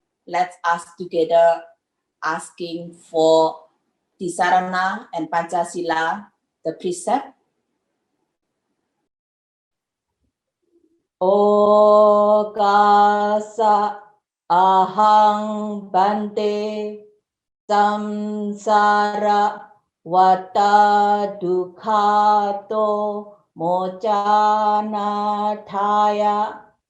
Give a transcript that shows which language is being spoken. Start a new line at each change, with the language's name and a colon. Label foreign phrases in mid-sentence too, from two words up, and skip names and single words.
English: let's ask together, asking for Tisarana and Pancasila, the precept.
Pali: Okasa ahang bante samsara wata dukhato mocana thaya